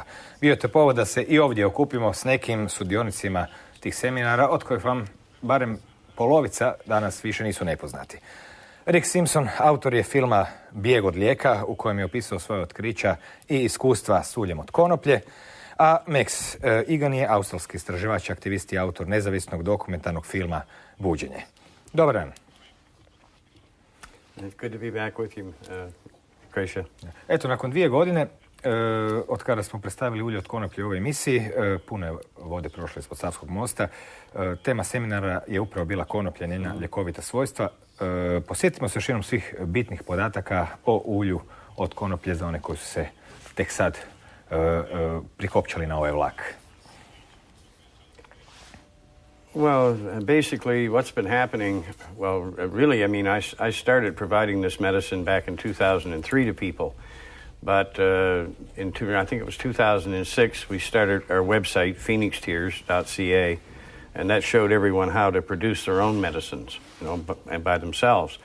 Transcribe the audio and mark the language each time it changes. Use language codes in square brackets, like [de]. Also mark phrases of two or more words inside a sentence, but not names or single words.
[hr] Bio je to povod da se i ovdje okupimo s nekim sudionicima tih seminara, od kojih vam barem polovica danas više nisu nepoznati. Rick Simpson autor je filma Bijeg od lijeka, u kojem je opisao svoje otkrića i iskustva s uljem od konoplje, a Max Igan je australski istraživač, aktivist i autor nezavisnog dokumentarnog filma Buđenje. Dobar dan. [en] It's good to be back with you, Kreša. [hr] Eto, nakon 2 godine, od kada smo predstavili ulje od konoplje u ovoj emisiji, puno je vode prošle ispod Savskog mosta. Tema seminara je upravo bila konoplja, njena ljekovita svojstva. Posjetimo se još jednom svih bitnih podataka o ulju od konoplje za one koji su se tek sad prikopčali na ovaj vlak. [en] Well, basically what's been happening, well, really, I mean, I started providing this medicine back in 2003 to people. But I think it was 2006, we started our website, phoenixtears.ca, and that showed everyone how to produce their own medicines, by themselves.